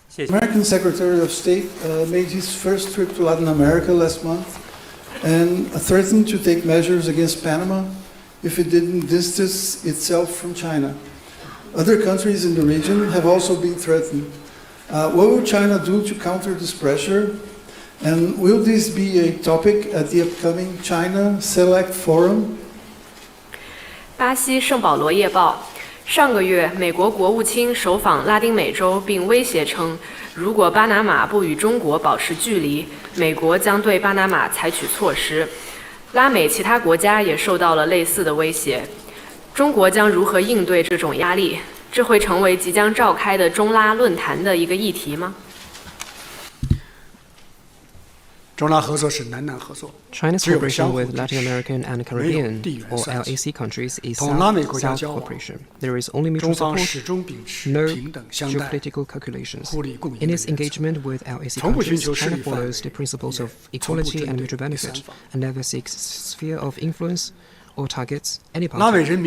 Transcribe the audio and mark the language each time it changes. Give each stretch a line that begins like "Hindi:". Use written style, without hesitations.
English: American Secretary of State made his first trip to Latin America last month and threatened to take measures against Panama if it didn't distance itself from China. Other countries in the region have also been threatened. What will China do to counter this pressure? And will this be a topic at the upcoming China Select Forum?
Chinese: 巴西圣保罗夜报上个月，美国国务卿首访拉丁美洲，并威胁称，如果巴拿马不与中国保持距离，美国将对巴拿马采取措施。拉美其他国家也受到了类似的威胁。中国将如何应对这种压力？这会成为即将召开的中拉论坛的一个议题吗？
English: China's cooperation with Latin American and Caribbean, or LAC countries, is South-South cooperation. There is only mutual support, no geopolitical calculations. In its engagement with LAC countries, China follows the principles of equality and mutual benefit, and never seeks sphere of influence or targets any party.